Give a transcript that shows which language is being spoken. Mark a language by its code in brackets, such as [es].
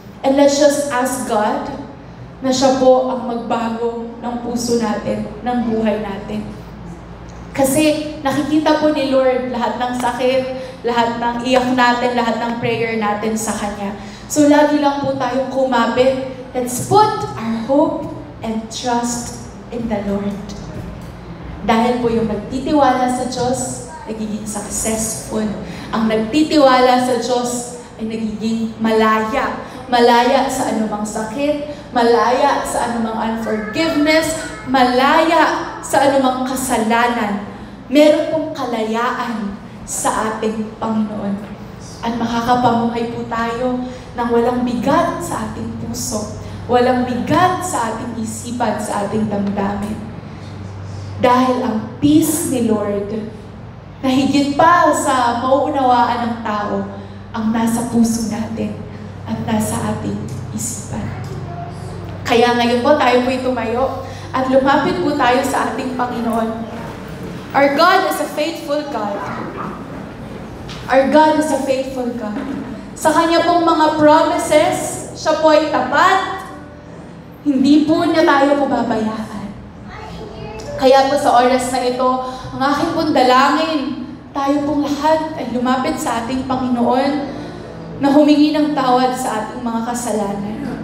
[en] And let's just ask God [tl] na siya po ang magbago ng puso natin, ng buhay natin. Kasi nakikita po ni Lord lahat ng sakit, lahat ng iyak natin, lahat ng prayer natin sa Kanya. So lagi lang po tayong kumapit. [en] Let's put our hope and trust in the Lord. [tl] Dahil po yung nagtitiwala sa Diyos, nagiging successful. Ang nagtitiwala sa Diyos ay nagiging malaya. Malaya sa anumang sakit, malaya sa anumang unforgiveness, malaya sa anumang kasalanan. Meron pong kalayaan sa ating Panginoon. At makakapamuhay po tayo ng walang bigat sa ating puso, walang bigat sa ating isipan, sa ating damdamin. Dahil ang peace ni Lord, na higit pa sa mauunawaan ng tao, ang nasa puso natin at nasa ating isipan. Kaya ngayon po tayo po'y tumayo at lumapit po tayo sa ating Panginoon. [en] Our God is a faithful God. Our God is a faithful God. [tl] Sa Kanya pong mga promises, siya po ay tapat. Hindi po niya tayo pababayaan. Kaya po sa oras na ito, ang aking pong dalangin, tayo pong lahat ay lumapit sa ating Panginoon na humingi ng tawad sa ating mga kasalanan.